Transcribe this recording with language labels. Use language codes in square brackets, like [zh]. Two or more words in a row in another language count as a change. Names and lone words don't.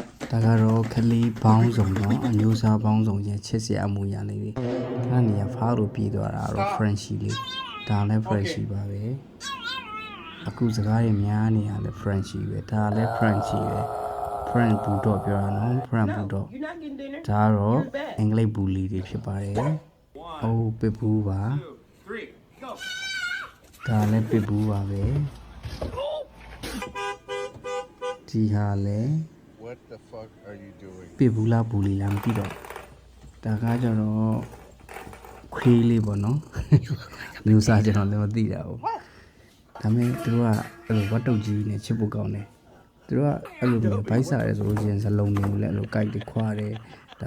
[my] ဒါကတော့ခလေးဘောင်းစုံเนาะအမျိုးစားဘောင်းစုံရဲ့ချစ်စရာအမူအရာလေးတွေဒါနေရာဖားလို့ပြီးသွားတာတော့ Frenchie လေးဒါလည်း Frenchie ပါပဲအခုစကားတွေများနေရလဲ Frenchie ပဲဒါလည်း Frenchie ပဲ [en] French Bulldog [my] ပြောတာเนาะ [en] French Bulldog [my] ဒါကတော့အင်္ဂလိပ် Bully တွေဖြစ်ပါတယ်အိုး Pitbull ပါဒါလည်း Pitbull ပါပဲဒီဟာလည်း [en] What the fuck are you doing? [my] ပစ်ဘူးလားဘူးလီလားမသိတော့ဒါကကျတော့ခွေးလေးပေါ့နော်မျိုးစားကျွန်တော်လည်းမသိတာဘူးဒါပေမဲ့သူတို့ကအဲ့လိုဝတ်တုတ်ကြီး နဲ့ချစ်ဖို့ကောင်းတယ်သူတို့ကအဲ့လိုမျိုးဘိုက်စားရဲဆိုလို့ရှိရင်ဇလုံးမျိုးလည်းအဲ့လိုကြိုက်တယ်ခွာတယ်ဒါ